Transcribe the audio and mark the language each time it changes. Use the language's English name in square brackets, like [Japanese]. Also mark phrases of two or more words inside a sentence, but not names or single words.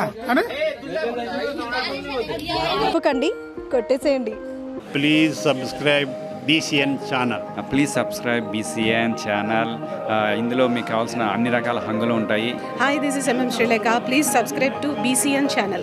[Telugu] కొట్టేసేయండి [English] Please subscribe BCN channel. Please subscribe BCN channel. [Telugu] ఇందులో మీకు కావాల్సిన అన్ని రకాల హంగులు ఉంటాయి. [English] Hi this is MM Srilekha. Please subscribe to BCN channel.